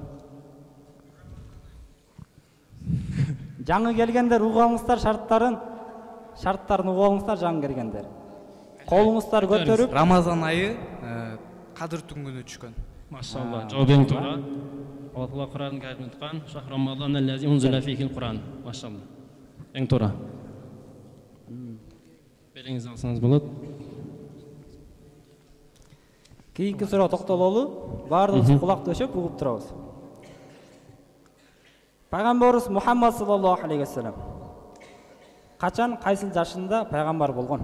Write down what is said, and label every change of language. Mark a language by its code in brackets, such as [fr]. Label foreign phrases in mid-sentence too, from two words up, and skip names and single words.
[ky] Жаңы келгендер угуп алыңыздар шарттарын угуп алыңыздар жаңы келгендер. Колуңуздар көтөрүп, Рамазан айы Кадыр түнгүнү түшкөн. Машалла. Жообең туура. Алла Куранды айтқан, [ar] شهر رمضان الذي أنزل فيه القرآن. [ky] Машалла. Эң туура. Белиңизди алсаңыз болот. Кийинки суроо токтололу. Баардыгыбыз кулак төшөп угуп турабыз. Пайгамбарыбыз Мухаммад [ar] صلى الله عليه وسلم [ky] качан, кайсыл жашында пайгамбар болгон?